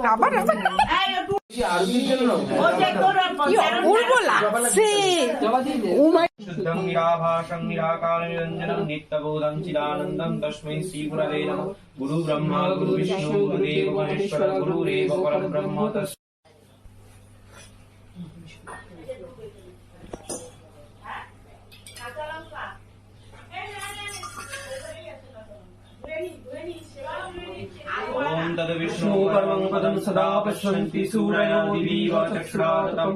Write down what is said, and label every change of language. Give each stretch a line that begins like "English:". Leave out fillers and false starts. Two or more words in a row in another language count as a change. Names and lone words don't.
Sanskrit: নিত্যবোধং চিদানন্দম তস্मै শ্রীগুরবে নমঃ। গুরু ব্রহ্মা গুরু বিষ্ণু গুরুদেব মহেশ্বর গুরুরেব পরব্রহ্ম তস্मै। ओम तद्विष्णु परमं पदं सदा पश्यन्ति सूरयो दिवीव चक्षुरातम्।